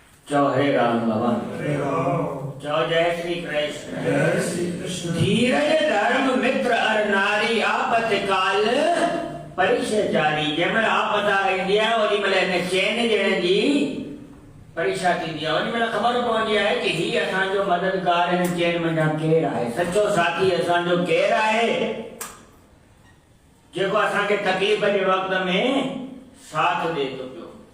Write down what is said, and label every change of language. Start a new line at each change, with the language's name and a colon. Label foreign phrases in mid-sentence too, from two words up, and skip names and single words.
Sindhi: चौ हरे राम बाबा, हरे राम। चौ जय श्री कृष्ण। जय श्री कृष्ण।
Awadhi: धीरज धर्म मित्र अर नारी आपत काल परिचय
Sindhi: जंहिंमहिल आपत ईंदी आहे ओॾी महिल हिन चैन ॾियण जी परीक्षा थींदी आहे। ओॾी महिल ख़बर पवंदी आहे कि ही असांजो मददगार हिन चैन मंझां केरु आहे, सचो साथी असांजो केरु आहे, जेको असांखे तकलीफ़ जे वक़्त में साथ ॾे थो पियो।